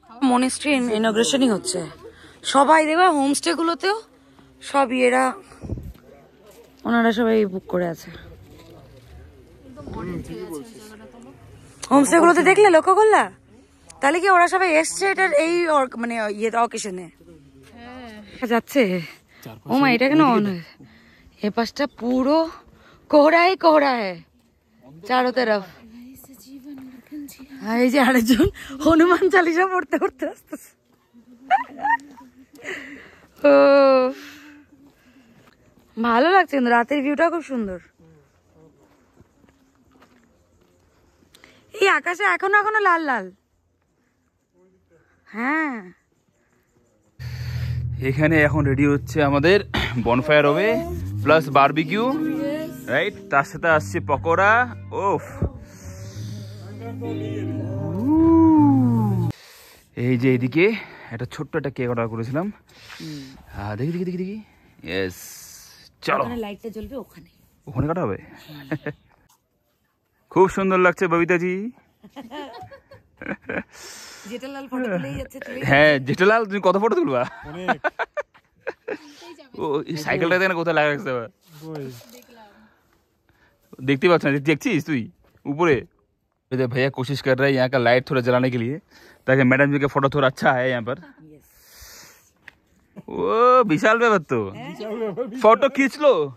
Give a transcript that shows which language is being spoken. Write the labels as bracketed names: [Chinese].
[Bangla] Monastery ইনগ্রেশনই হচ্ছে, সবাই দেখবে হোমস্টে গুলোতেও সব এরা ওনারা সবাই বুক করে আছে। হোমস্টে গুলোতে দেখলে লক্ষ্য করলা, তাহলে কি ওরা সবাই এসছে এটার এই মানে ইয়ে অকেশনে যাচ্ছে। ও মা, এটা কেন অন হয়? এ পাশটা পুরো [Hindi] কোহরা ही कोहरा है चारों तरफ। [Bangla] এই যে আরেকজন হনুমান চালিসা পড়তে পড়তে আসতেছে। ও ভালো লাগছে, কিন্তু রাতের ভিউটা খুব সুন্দর। এই আকাশে এখনো এখনো লাল লাল। হ্যাঁ, এখানে এখন রেডি হচ্ছে আমাদের বনফায়ার হবে প্লাস বারবিকিউ, রাইট? তার সাথে আসছে পকোড়া। ওফ, এই যে এদিকে একটা ছোট্ট একটা কেক অর্ডার করেছিলাম। দেখি দেখি দেখি দেখি, ইয়েস, চলো। লাইটটা জ্বলবে ওখানে, ওখানে কাটা হবে। খুব সুন্দর লাগছে ববিতাজি। জেঠালাল ফটো তুলেই যাচ্ছে। হ্যাঁ জেঠালাল, তুমি কত ফটো তুলবা? ও সাইকেলটা দেখ না কোথায় লাগা রাখছে। [Hindi] देखते [Bangla] पाচ্ছ না, দেখছিস তুই উপরে? [Hindi] भैया कोशिश कर रहे हैं यहाँ का लाइट थोड़ा जलाने के लिए, ताकि मैडम जी का फोटो थोड़ा अच्छा है यहाँ पर। ओ विशाल [Bangla] ব্যাপার তো, [Hindi] फोटो खींच लो।